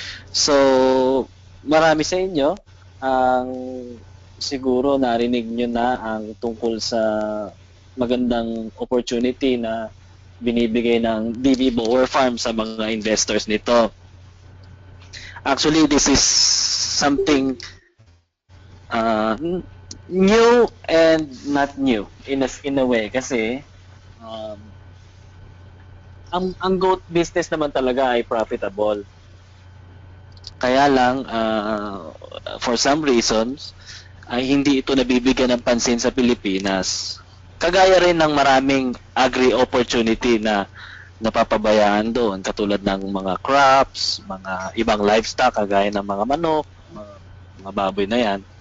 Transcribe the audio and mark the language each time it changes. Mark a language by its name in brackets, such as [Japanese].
[Filipino] So, marami sa inyo ang siguro narinig nyo na ang tungkol sa magandang opportunity na binibigay ng DV Boer Farm sa mga investors nito. [English] Actually, this is something new and not new in a way [Filipino] kasi ang goat business naman talaga ay profitable. Kaya lang [English] for some reasons [Filipino] ay hindi ito nabibigyan ng pansin sa Pilipinas. Kagaya rin ng maraming agri-opportunity na napapabayaan doon katulad ng mga crops, mga ibang livestock kagaya ng mga manok, mga baboy na yan.